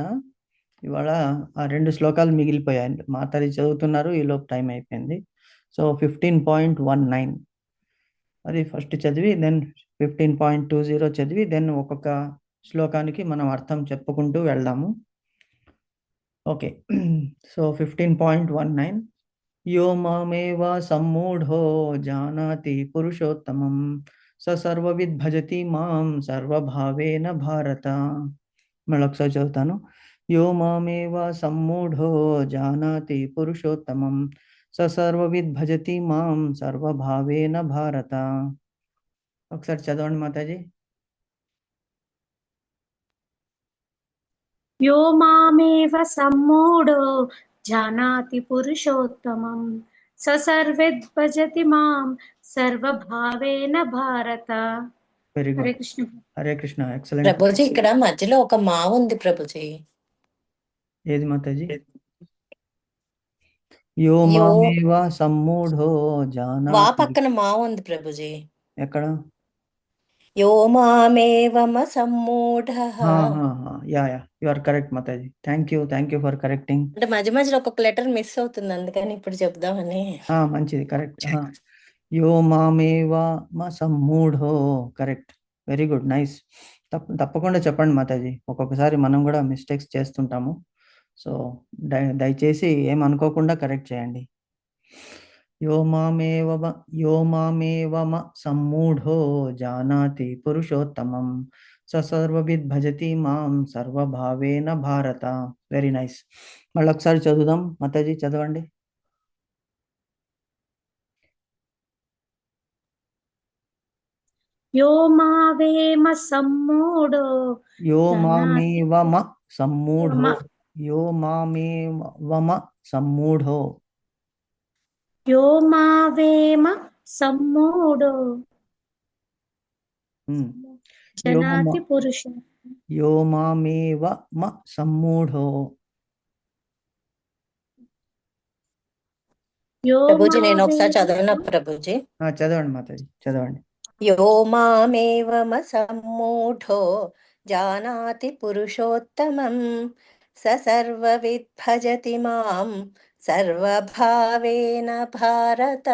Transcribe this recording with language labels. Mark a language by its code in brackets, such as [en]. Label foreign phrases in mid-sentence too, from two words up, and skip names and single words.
[te] ఇవాళ ఆ 2 శ్లోకాలు మిగిలిపోయాయి, మాతాజీ చదువుతున్నారు, ఈలోపు టైం అయిపోయింది. సో 15.19 అది ఫస్ట్ చదివి దెన్ 15.20 చదివి దెన్ ఒక్కొక్క శ్లోకానికి మనం అర్థం చెప్పుకుంటూ వెళ్దాము. ఓకే. [sa] సో 15.19 यो मामेव सम्मूढो जानाति पुरुषोत्तमं स सर्वविद् भजति मां सर्वभावेन भारत. [te] మళ్ళొకసారి చదువుతాను. [sa] यो मामेव सम्मूढो जानाति पुरुषोत्तमं स सर्वविद् भजति मां सर्वभावेन भारत. [te] ఒకసారి చదవండి మాతాజీ. [sa] यो मामेव सम्मूढो जानाति पुरुषोत्तमं स सर्वविद् भजति मां सर्वभावेन भारत. [en] very good. [te] హరే కృష్ణ. హరే కృష్ణ. ఎక్సలెంట్ ప్రభుజీ. ఇక్కడ మధ్యలో ఒక మా ఉంది ప్రభుజీ. ఏది మాతాజీ? [sa] యో మామేవ సమ్మూఢో జానాతి. [te] వా పక్కన మా ఉంది ప్రభుజీ. ఎక్కడ? [sa] యో మామేవమ సమ్మూఢ. [en] yeah you are correct మాతాజీ. thank you for correcting. [te] అంటే మధ్య మధ్యలో ఒక్కొక్క లెటర్ మిస్ అవుతుంది, అందుకని ఇప్పుడు చెప్దామని. మంచిది, కరెక్ట్. [sa] యో మామేవ సమ్మూఢో, కరెక్ట్. [en] very good, nice. [te] తప్పకుండా చెప్పండి మాతాజీ. ఒక్కొక్కసారి మనం కూడా మిస్టేక్స్ చేస్తుంటాము, సో దయచేసి ఏమనుకోకుండా కరెక్ట్ చేయండి. [sa] यो मामेव सम्मूढो जानाति पुरुषोत्तमं स सर्वविद् भजति मां सर्वभावेन भारत. [en] very nice. [te] మళ్ళీ ఒకసారి చదువుదాం మాతాజీ, చదవండి. [sa] यो मावेम सम्मूढो. यो मामेवम सम्मूढो. यो मामेवम सम्मूढो. यो मावेम सम्मूढो जानाति पुरुषः. यो मामेव सम्मूढो. [te] ప్రభుజీ నేను ఒకసారి చదవనా ప్రభుజీ? చదవండి మాతాజీ, చదవండి. [sa] యో మామేవమ సమ్మూఢో జానాతి పురుషోత్తమం స సర్వవిద్ భజతి మాం సర్వభావేన భారత.